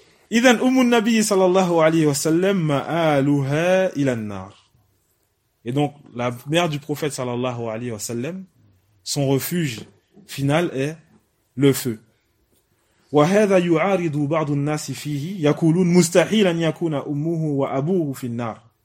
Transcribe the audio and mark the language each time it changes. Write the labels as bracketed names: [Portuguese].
[Arabic] إذن أم النبي صلى الله عليه وسلم مآلها إلى النار. [French] Et donc la mère du prophète صلى الله عليه وسلم, son refuge final est le feu. [Arabic] وهذا يعارض بعض الناس فيه يقولون مستحيل أن يكون أمه وأبوه في النار.